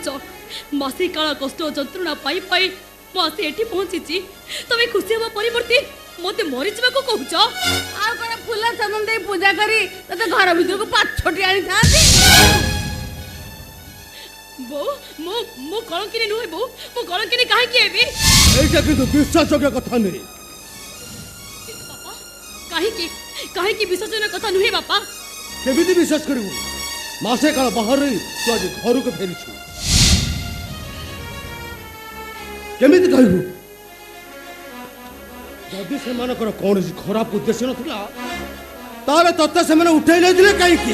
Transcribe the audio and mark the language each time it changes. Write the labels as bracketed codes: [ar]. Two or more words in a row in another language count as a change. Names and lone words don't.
[or] ମାସେ କାଳ କଷ୍ଟ ଯନ୍ତ୍ରଣା ପାଇ ପାଇ ମୁଁ ଆସି ଏଠି ପହଞ୍ଚିଛି। ତମେ ଖୁସି ହେବା ପରିବର୍ତ୍ତେ ମତେ ମରିଯିବାକୁ କହୁଛ? ଆଉ କଣ ଫୁଲ ଚନ୍ଦନ ଦେଇ ପୂଜା କରି ତତେ ଘର ଭିତରକୁ ପାଛୋଟି ଆଣିଥାନ୍ତି? ବୋଉ ମୁଁ କଳଙ୍କିନି ନୁହେଁ ବୋଉ, ମୁଁ କଳଙ୍କିନି କାହିଁକି ହେବି? [bn] এইটা কিন্তু বিশ্বাসযোগ্য কথা নেই। [or] ବାପା କାହିଁକି ବିଶ୍ୱଜନ କଥା ନୁହେଁ ବାପା? କେମିତି ବିଶ୍ୱାସ କରିବୁ? ମାସେ କାଳ ବାହାରେ ତୁ ଆଜି ଘରକୁ ଫେରିଛୁ, କେମିତି କହିବୁ? ଯଦି ସେମାନଙ୍କର କୌଣସି ଖରାପ ଉଦ୍ଦେଶ୍ୟ ନଥିଲା ତାହେଲେ ତତେ ସେମାନେ ଉଠେଇ ନେଇଥିଲେ କାହିଁକି?